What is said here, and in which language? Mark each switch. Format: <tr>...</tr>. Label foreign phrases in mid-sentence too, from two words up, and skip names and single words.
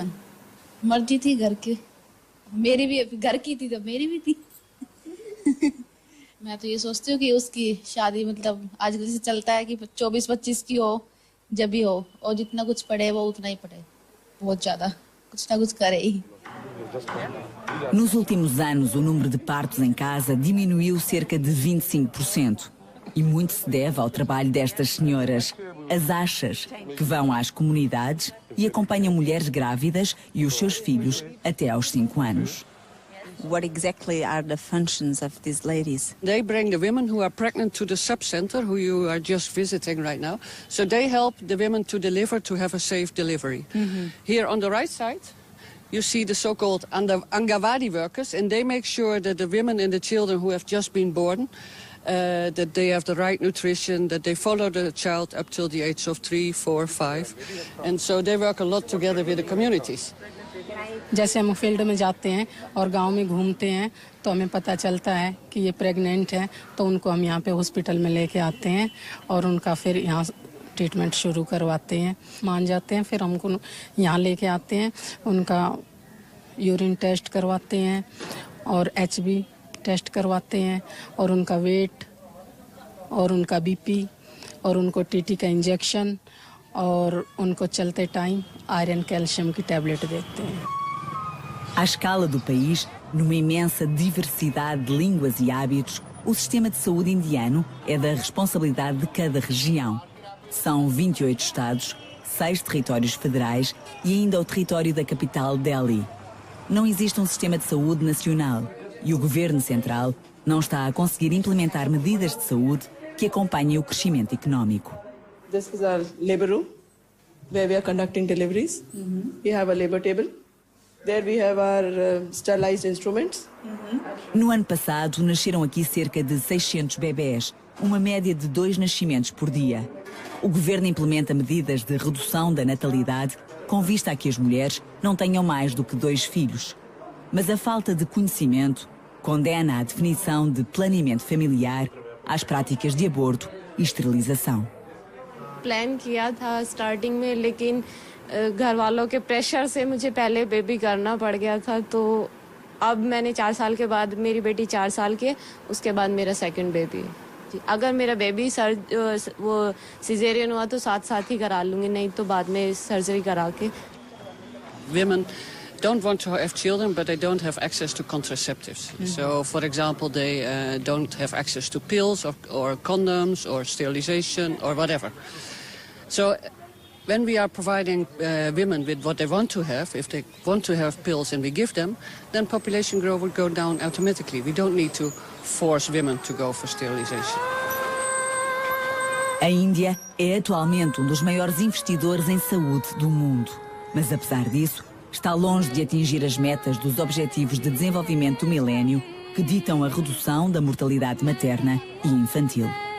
<hi>21 मर्जी थी घर की मेरी भी घर की थी तो मेरी भी थी मैं तो ये सोचती हूँ कि उसकी शादी मतलब आजकल जैसे चलता है कि 24-25 की हो जब भी हो और जितना कुछ पढ़े वो उतना ही पढ़े बहुत ज्यादा कुछ ना कुछ करे ही.</hi> <pt>Nos últimos anos, o número de partos em casa diminuiu cerca de 25%. E muito se deve ao trabalho destas senhoras, as achas, que vão às comunidades e acompanham mulheres grávidas e os seus filhos até aos 5 anos.</pt> <en>What exactly are the functions of these ladies? They bring the women who are pregnant to the sub-center, who you are just visiting right now. So they help the women to deliver, to have a safe delivery. Here on the right side, you see the so-called Angawadi workers, and they make sure that the women and the children who have just been born, that they have the right nutrition, that they follow the child up till the age of 3, 4, 5. And so they work a lot together with the communities.</en> <hi>जैसे हम फील्ड में जाते हैं और गांव में घूमते हैं तो हमें पता चलता है कि ये प्रेग्नेंट है तो उनको हम यहाँ पे हॉस्पिटल में लेके आते हैं और उनका फिर यहाँ ट्रीटमेंट शुरू करवाते हैं मान जाते हैं फिर हमको यहाँ लेके आते हैं उनका</hi> <en>urine test</en> <hi>करवाते हैं और</hi> <en>HB test</en> <hi>करवाते हैं और उनका वेट और उनका BP और उनको TT का इंजेक्शन और उनको चलते टाइम</hi> <en>iron calcium</en> <hi>की टैबलेट देते हैं.</hi> <pt>À escala do país, numa imensa diversidade de línguas e hábitos, o sistema de saúde indiano é da responsabilidade de cada região. São 28 estados, 6 territórios federais e ainda o território da capital Delhi. Não existe um sistema de saúde nacional e o governo central não está a conseguir implementar medidas de saúde que acompanhem o crescimento económico.</pt> <en>This is our labor room where we are conducting deliveries. We have a labor table. There we have our sterilized instruments.</en> <pt>No ano passado, nasceram aqui cerca de 600 bebés, uma média de 2 nascimentos por dia. O governo implementa medidas de redução da natalidade com vista a que as mulheres não tenham mais do que 2 filhos. Mas a falta de conhecimento condena a definição de planeamento familiar às práticas de aborto e esterilização.</pt> <hi>प्लान किया था स्टार्टिंग में, लेकिन घर वालों के प्रेशर से मुझे पहले बेबी करना पड़ गया था, तो अब मैंने 4 साल के बाद, मेरी बेटी 4 साल की है, उसके बाद मेरा</hi> <en>second baby.</en> <hi>अगर मेरा बेबी वो सिजेरियन हुआ तो साथ ही करा लूँगी, नहीं तो बाद में सर्जरी करा के।</hi> <en>Women don't want to have children, but they don't have access to contraceptives. So, for example, they don't have access to pills or condoms or sterilization or whatever. So, when we are providing women with what they want to have, if they want to have pills and we give them, then population growth will go down automatically. We don't need to force women to go for sterilization.</en> <pt>A Índia é atualmente um dos maiores investidores em saúde do mundo. Mas, apesar disso, está longe de atingir as metas dos Objetivos de Desenvolvimento do Milénio, que ditam a redução da mortalidade materna e infantil.</pt>